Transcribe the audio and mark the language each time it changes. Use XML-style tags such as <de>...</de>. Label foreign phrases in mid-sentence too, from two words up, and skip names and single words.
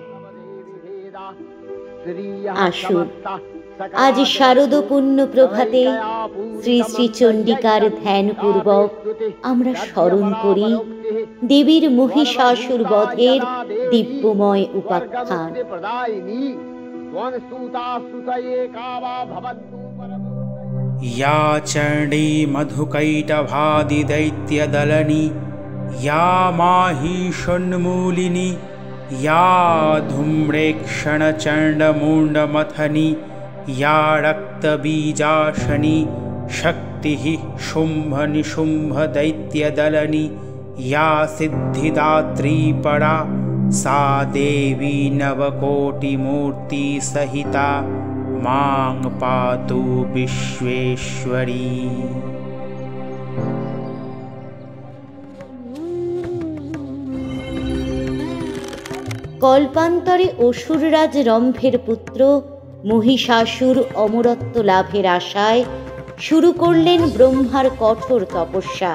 <bn>আসুন আজ শারদ পুণ্য প্রভাতে শ্রী শ্রী চণ্ডিকার ধ্যানপূর্বক আমরা স্মরণ করি দেবীর মহিষাসুর বধের দিব্যময় উপাখ্যান।</bn> <sa>या चण्डी मधुकैटभादिदैत्यदलनी, या माहिषोन्मूलिनी, या धूम्रेक्षणचण्डमुण्डमथनी, या रक्तबीजाशनी, शक्तिः शुम्भनिशुम्भदैत्यदलनी, या सिद्धिदात्री परा, सा देवी नवकोटिमूर्तिसहिता मां पातु विश्वेश्वरी।</sa> <bn>কল্পান্তরে অসুররাজ রম্ভের পুত্র মহিষাসুর অমরত্ব লাভের আশায় শুরু করলেন ব্রহ্মার কঠোর তপস্যা।</bn>